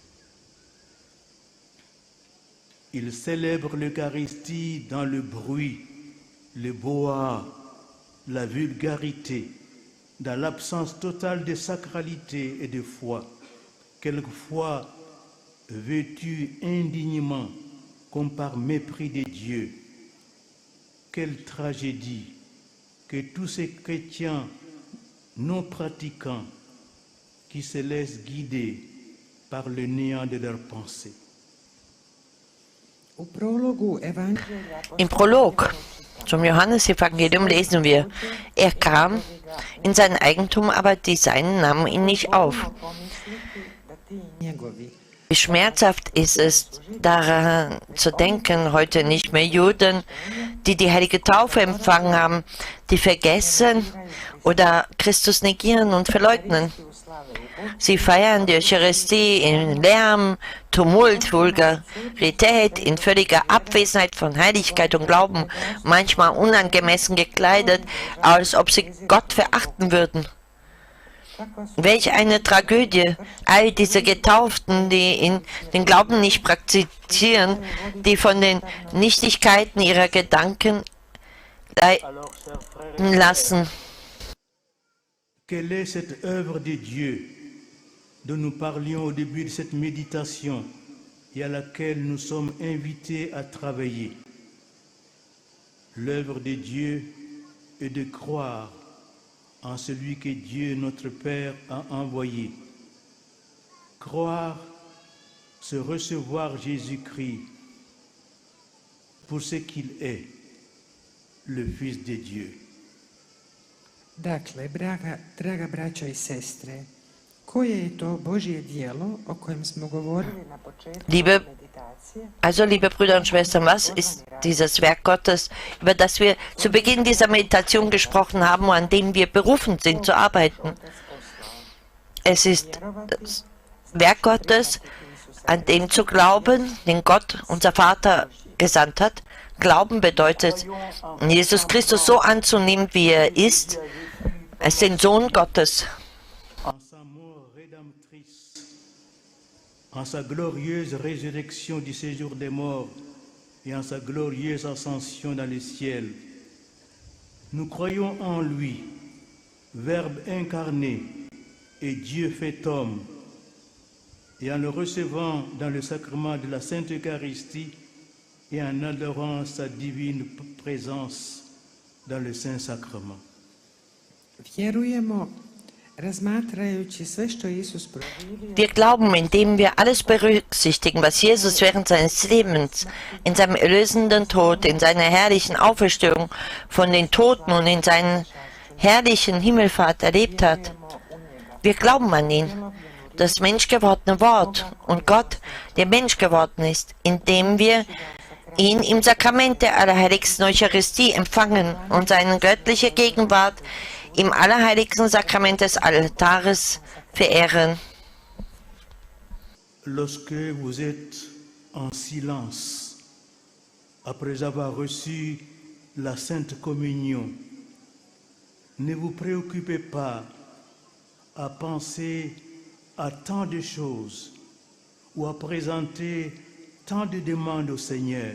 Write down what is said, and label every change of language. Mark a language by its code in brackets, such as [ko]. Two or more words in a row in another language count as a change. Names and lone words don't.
[fr] Ils célèbrent l'Eucharistie dans le bruit, le boa, la vulgarité, dans l'absence totale de sacralité et de foi, quelquefois vêtus indignement comme par mépris de Dieu. Quelle tragédie que tous ces chrétiens non pratiquants qui se laissent guider par le néant de leurs pensées. [hr] U prologu Evanđelja [de] Im Prolog zum Johannesevangelium lesen wir, er kam in sein Eigentum, aber die Seinen nahmen ihn nicht auf. [hr] pomisliti da ti njegovi [de] Wie schmerzhaft ist es, daran zu denken, heute nicht mehr Juden, die die heilige Taufe empfangen haben, die vergessen oder Christus negieren und verleugnen. [hr] u slave u Bogu, [de] Sie feiern die Eucharistie in Lärm, Tumult, Vulgarität, in völliger Abwesenheit von Heiligkeit und Glauben, manchmal unangemessen gekleidet, als ob sie Gott verachten würden. Welch eine Tragödie. All diese Getauften, die den Glauben nicht praktizieren, die von den Nichtigkeiten ihrer Gedanken [fr] Alors, chers frères et sœurs, [de] lassen. [fr] quelle est cette œuvre de Dieu dont nous parlions au début de cette méditation et à laquelle nous sommes invités à travailler? L'œuvre de Dieu est de croire en celui que Dieu, notre Père, a envoyé. Croire, c'est recevoir Jésus-Christ pour ce qu'il est, le Fils de Dieu. [hr] Dakle, draga braćo i sestre, koje je to Božje dijelo o kojem smo govorili na početku [de] Liebe, [hr] meditacije? [de] also liebe Brüder und Schwestern, was ist dieses Werk Gottes, über das wir zu Beginn dieser Meditation gesprochen haben, an dem wir berufen sind zu arbeiten? Es ist das Werk Gottes, an dem zu glauben, den Gott, unser Vater, gesandt hat. Glauben bedeutet, Jesus Christus so anzunehmen, wie er ist, als den Sohn Gottes. [fr] En sa mort rédemptrice, en sa glorieuse résurrection du séjour des morts et en sa glorieuse ascension dans le ciel. Nous croyons en lui, Verbe incarné et Dieu fait homme, et en le recevant dans le sacrement de la Sainte Eucharistie et en adorant sa divine présence dans le Saint-Sacrement. [hr] Vjerujemo, razmatrajući sve što je Isus proživio, [de] Wir glauben, indem wir alles berücksichtigen, was Jesus während seines Lebens, in seinem erlösenden Tod, in seiner herrlichen Auferstehung von den Toten und in seiner herrlichen Himmelfahrt erlebt hat. Wir glauben an ihn, das menschgewordene Wort und Gott, der Mensch geworden ist, indem wir ihn im Sakrament der Allerheiligsten Eucharistie empfangen und seine göttliche Gegenwart im allerheiligsten Sakrament des Altares verehren. [fr] Lorsque vous êtes en silence, après avoir reçu la Sainte Communion, ne vous préoccupez pas à penser à tant de choses ou à présenter tant de demandes au Seigneur.